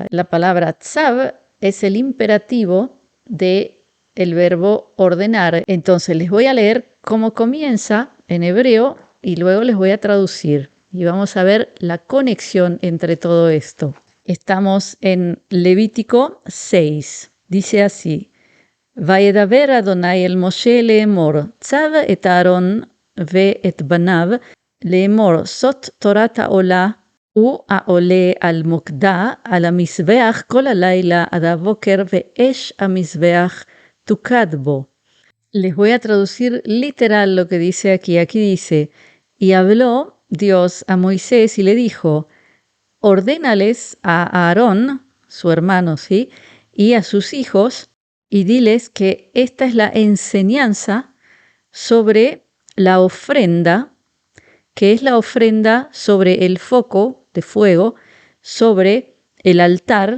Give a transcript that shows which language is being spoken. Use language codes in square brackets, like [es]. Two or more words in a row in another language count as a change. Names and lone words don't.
[es] La palabra Tzav es el imperativo del verbo ordenar. Entonces les voy a leer cómo comienza en hebreo y luego les voy a traducir. Y vamos a ver la conexión entre todo esto. Estamos en Levítico 6. Dice así: [he] וידבר אדני אל משה לאמר צו את אהרן ואת בניו לאמר זאת תורת העלה ו העולה על מוקדה, על המזבח כל הלילה עד הבוקר, ואש המזבח תוקד בו. [es] Les voy a traducir literal lo que dice aquí. Aquí dice: y habló Dios a Moisés y le dijo: ordénales a Aarón, su hermano, ¿sí?, y a sus hijos, y diles que esta es la enseñanza sobre la ofrenda, que es la ofrenda sobre el foco de fuego, sobre el altar.